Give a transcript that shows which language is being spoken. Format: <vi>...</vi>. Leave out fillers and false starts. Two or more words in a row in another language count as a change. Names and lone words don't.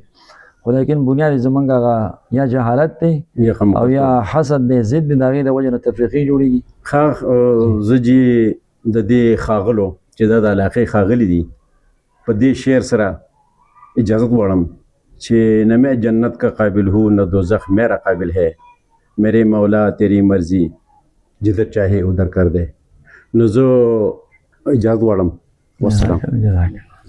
<ps>خو لیکن بنیاد زمونږ هغه یا جهالت دی او یا حسد دی، ضد دی، د هغې د وجې نه تفریقې جوړېږي. زه چې د دې ښاغلو چې دا د علاقې ښاغلي دي په دې شعر سره اجازت غواړم چې</ps> <ur>نہ میں جنت کا قابل ہوں نہ دوزخ میرا قابل ہے، میرے مولا تیری مرضی جدھر چاہے ادھر کر دے.</ur> <ps>نو زه اجازت غواړم. والسلام.</ps>